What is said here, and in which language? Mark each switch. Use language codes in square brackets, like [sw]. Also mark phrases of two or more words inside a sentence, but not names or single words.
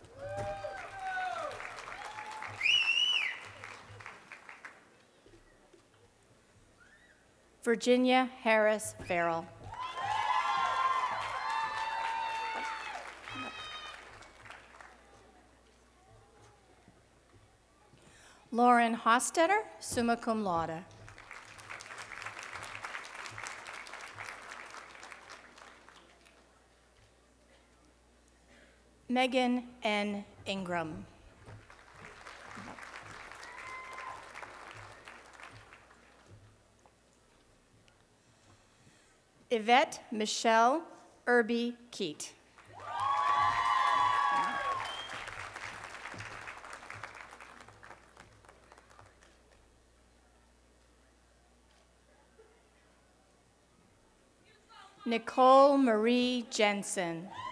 [en] Virginia Harris Farrell. Lauren Hostetter, [la] summa cum laude. [en] Megan N. Ingram. Yvette Michelle Irby Keat. Nicole Marie Jensen.